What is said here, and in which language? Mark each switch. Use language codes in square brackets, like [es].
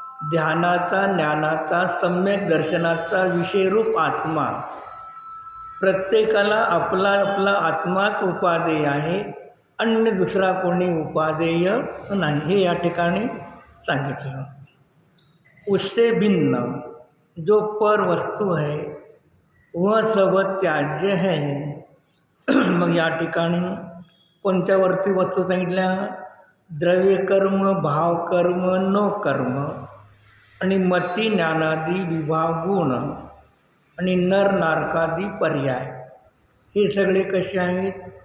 [mr] ध्यानाचा, ज्ञानाचा, सम्यक दर्शनाचा विषयरूप आत्मा. प्रत्येकाला आपला आपला आत्माच उपादेय आहे, अन्य दुसरा कोणी उपादेय नाही, हे या ठिकाणी सांगितलं. [hi] उससे भिन्न जो पर वस्तू है वह सब त्याज्य है. [mr] मग या ठिकाणी कोणत्यावरती वस्तू सांगितल्या? द्रव्यकर्म, भावकर्म, नो कर्म आणि मती ज्ञानादी विभाग गुण आणि नर नारकादी पर्याय, हे सगळे कसे आहेत?